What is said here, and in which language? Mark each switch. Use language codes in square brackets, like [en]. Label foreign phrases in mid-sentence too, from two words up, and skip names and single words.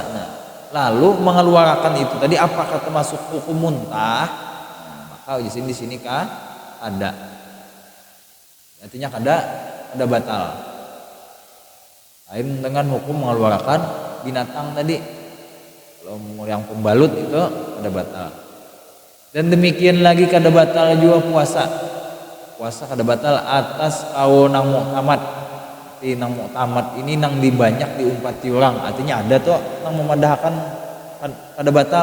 [id] Nah, lalu mengeluarkan itu tadi apakah termasuk hukum muntah? Nah, maka di sini ada. Artinya ada batal. Lain dengan hukum mengeluarkan binatang tadi. [bjn] Kalau yang pembalut itu kada batal. Dan demikian lagi kada batal juga puasa. Puasa kada batal atas kau nang muktamad. Di nang muktamad ini nang dibanyak diumpati orang. Artinya ada tuh nang memadahkan kada batal.